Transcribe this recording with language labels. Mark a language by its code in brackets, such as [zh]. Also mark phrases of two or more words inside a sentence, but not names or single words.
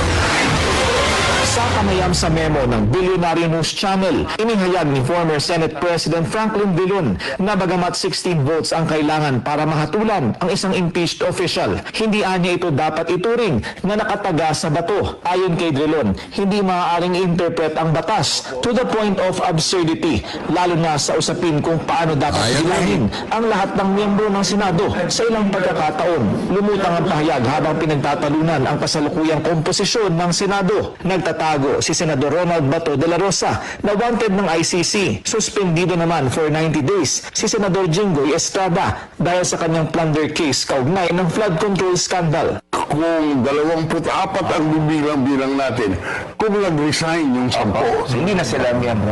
[tl] Sa kamayam sa memo ng Billionaire News Channel, inihayag ni [en] former Senate President [tl] Franklin Drilon na bagamat 16 votes ang kailangan para mahatulan ang isang [en] impeached official, [tl] hindi anya ito dapat ituring na nakataga sa bato. Ayon kay Drilon, hindi maaaring interpret ang batas [en] to the point of absurdity, [tl] lalo na sa usapin kung paano dapat bilangin ang lahat ng miyembro ng Senado sa ilang pagkakataon. Lumutang ang pahayag habang pinagtatalunan ang kasalukuyang komposisyon ng Senado. Nagtatago si Senador Ronald Bato de la Rosa na wanted ng ICC. Suspendido naman [en] for 90 days [tl] si Senador Jinggoy Estrada dahil sa kanyang [en] plunder case [tl] kaugnay ng [en] flood control scandal. [tl] Kung 24 ang bibilang natin, kung nag-resign yung 10, Hindi na sila miyembro.